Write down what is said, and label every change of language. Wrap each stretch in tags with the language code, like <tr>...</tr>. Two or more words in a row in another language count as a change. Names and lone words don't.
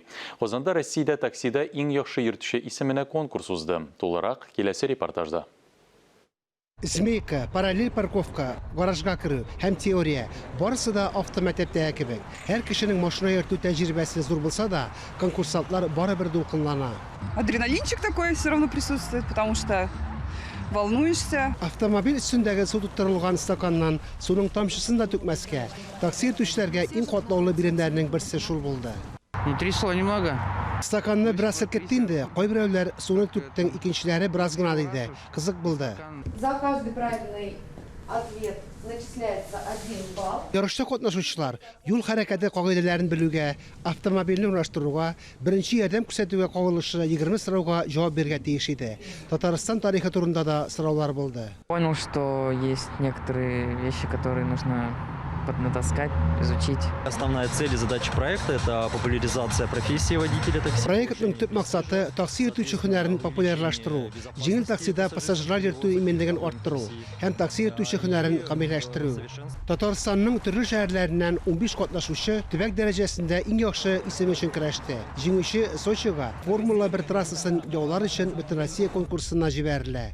<tt>Казанда Россиядә таксида иң яхшы йөртүче исеменә конкурс узды. Тулырак киләсе репортажда. Змейка, параллель парковка, гаражга кіру һәм теория. Барысы да автомәктәптә кебек. Һәр кешенең машина йөртү тәҗрибәсе зур булса да, конкурсантлар барыбер дулкынлана.</tt> <ru>Адреналинчик такой все равно присутствует, потому что волнуешься.</ru> <tt>Автомобиль өстендәге су тоттырылган стаканнан суның тамчысын да түкмәскә, такси йөртүчеләргә иң катлаулы биремнәрнең берсе шул булды.</tt> <ru>Внутри сло немного.</ru> <tt>Стаканны бераз селкетте инде, кайберәүләр суны түктең, икенчеләре бераз гына диде. Кызык булды.</tt> <ru>За каждый правильный ответ начисляется 1 балл.</ru> <tt>Ярышта катнашучылар юл хәрәкәте кагыйдәләрен белүгә, автомобильне ураштыруга, беренче ярдәм күрсәтүгә кагылышлы 20 сорауга җавап бирергә тиеш иде. Татарстан тарихы турында да сораулар булды.</tt> <ru>Понял, что есть некоторые вещи, которые нужно поднатаскать, изучить. Основная цель и задача проекта – это популяризация профессии водителя такси.</ru> <tt>Проектның төп максаты такси йөртүче һөнәрен популярлаштыру, җиңел таксида пассажирлар йөртү иминлеген арттыру һәм такси йөртүче һөнәрен камилләштерү. Татарстанның төрле шәһәрләреннән 15 катнашучы төбәк дәрәҗәсендә иң яхшы исем өчен көрәште. Җиңүче Сочига Формула 1 трассасын яулар өчен бөтен Россия конкурсына җибәрелә.</tt>